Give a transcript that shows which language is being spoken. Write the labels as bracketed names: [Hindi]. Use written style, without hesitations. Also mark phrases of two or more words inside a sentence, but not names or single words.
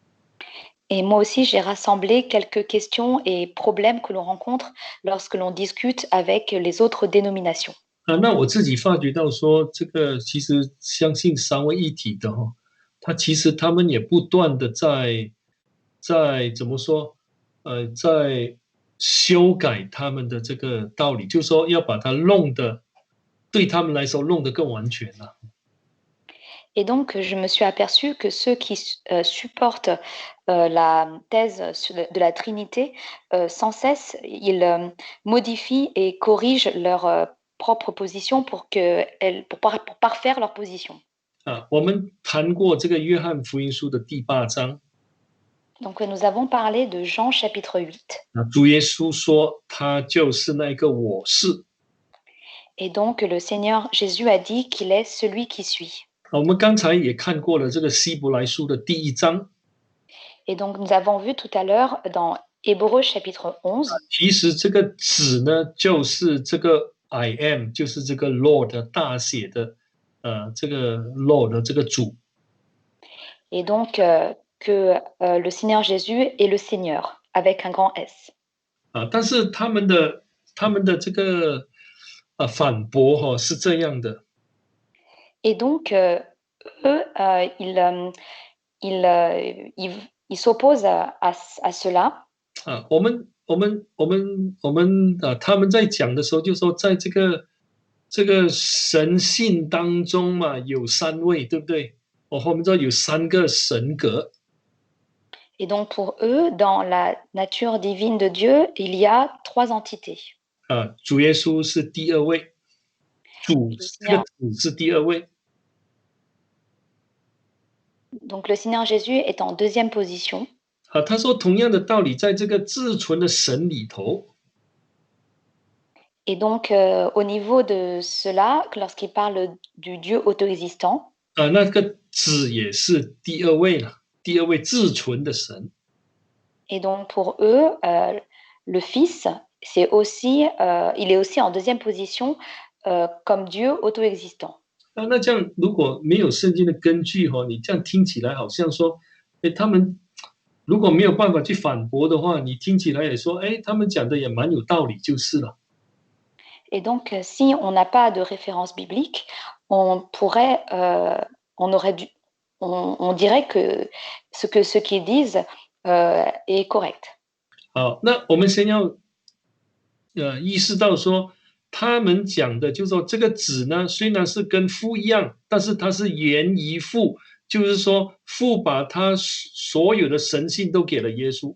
[French] Et moi aussi, j'ai rassemblé quelques questions et problèmes que l'on rencontre lorsque l'on discute avec les autres dénominations. [Chinese] 那我自己发觉到说，这个其实相信三位一体的他们也不断的在怎么说，在修改他们的这个道理，就是说要把它弄得对他们来说弄得更完全了。 [French] Et donc, je me suis aperçue que ceux qui supportent la thèse de la Trinité, sans cesse, ils modifient et corrigent leur propre position pour parfaire leur position. [Chinese] 我们谈过这个约翰福音书的第8章 [French] Donc, nous avons parlé de Jean chapitre 8. [Chinese] 主耶稣说他就是那个我是。 [French] Et donc, le Seigneur Jésus a dit qu'il est celui qui suit. [Chinese] 我们刚才也看过了这个希伯来书的第1章 [French] Et donc, nous avons vu tout à l'heure dans Hébreux chapitre 11, [Chinese] 其实这个子呢就是这个 [English] I am， [Chinese] 就是这个 Lord 大写的这个 Lord 这个主 [French] et donc que le Seigneur Jésus est le Seigneur avec un grand S. [Chinese] 但是他们的这个反驳是这样的 [French] Et donc, eux, ils s'opposent à cela. [Chinese] 他们在讲的时候就说，在这个神性当中嘛，有3位，对不对？我后面说有3个神格。 [French] Et donc, pour eux, dans la nature divine de Dieu, il y a 3 entités. [Chinese] 主耶稣是第2位，这个主是第2位。 [French] Donc, le Seigneur Jésus est en 2e position. [Chinese] 他说同样的道理，在这个至纯的神里头， [French] Et donc, au niveau de cela, lorsqu'il parle du Dieu auto-existant, [Chinese] 那个子也是第2位了，第2位至纯的神。 [French] et donc pour eux, le Fils, il est aussi en 2e position comme Dieu auto-existant. [Chinese] 那这样如果没有圣经的根据你这样听起来好像说，他们如果没有办法去反驳的话，你听起来也说，他们讲的也蛮有道理就是了。 [French] Et donc, si on n'a pas de référence biblique, on dirait que ce qu'ils disent est correct. [Chinese] 好，那我们先要意识到说，他们讲的就是说，这个子呢，虽然是跟父一样，但是它是原于父，就是说父把他所有的神性都给了耶稣。